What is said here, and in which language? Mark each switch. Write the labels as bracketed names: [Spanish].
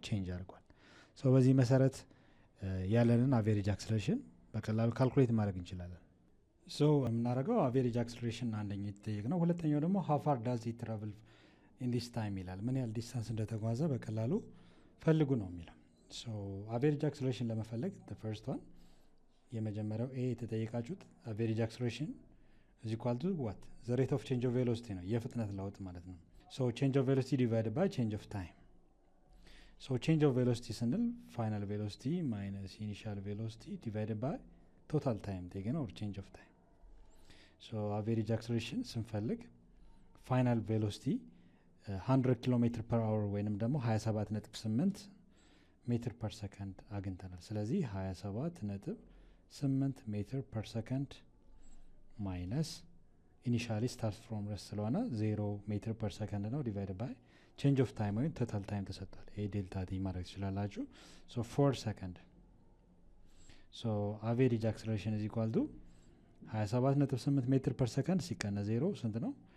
[Amharic] ቼንጅ አድርጓል። በዚህ መሰረት ያለንን አቬሬጅ አክሰለሬሽን በቀላሉ ካልኩሌት ማድረግ እንችላለን። የምናደርገው አቬሬጅ አክሰለሬሽን አንደኛ የተጠየቅ ነው። ሁለተኛው ደግሞ [English] how far does it travel in this time [Amharic] ይላል። ምን ያህል ዲስታንስ እንደተጓዘ በቀላሉ ፈልጉ ነው የሚለው። አቬሬጅ አክሰለሬሽን ለመፈለግ [English] the first one [Amharic] የመጀመሪያው ኤ የተጠየቃችሁት አቬሬጅ አክሰለሬሽን [English] is equal to what? the rate of change of velocity [Amharic] ነው፣ የፍጥነት ለውጥ ማለት ነው። [English] change of velocity divided by change of time. change of velocity [Amharic] ስንል [English] final velocity minus initial velocity divided by total time taken or change of time. average acceleration [Amharic] ስንፈልግ [English] final velocity [Amharic] 100 ኪሎ ሜትር ፐር አወር ወይንም ደግሞ 27.8 ሜትር ፐር ሰከንድ አግኝተናል። ስለዚህ 27.8 ሜትር ፐር ሰከንድ ማይነስ ኢኒሻሊ ስታርት ፍሮም ረስት ስለሆነ 0 ሜትር ፐር ሰከንድ ነው ዲቫይድ ባይ ቼንጅ ኦፍ ታይም ወይም ቶታል ታይም ተሰጥቷል። ይሄ ዴልታ ቲ ማድረግ ትችላላችሁ። ሶ 4 ሰከንድ [English] ሶ አቬሬጅ አክሰለሬሽን ኢዝ ኢኳል ቱ 27.8 ሜትር ፐር ሰከንድ [Amharic] ሲቀነስ 0 ስንት ነው?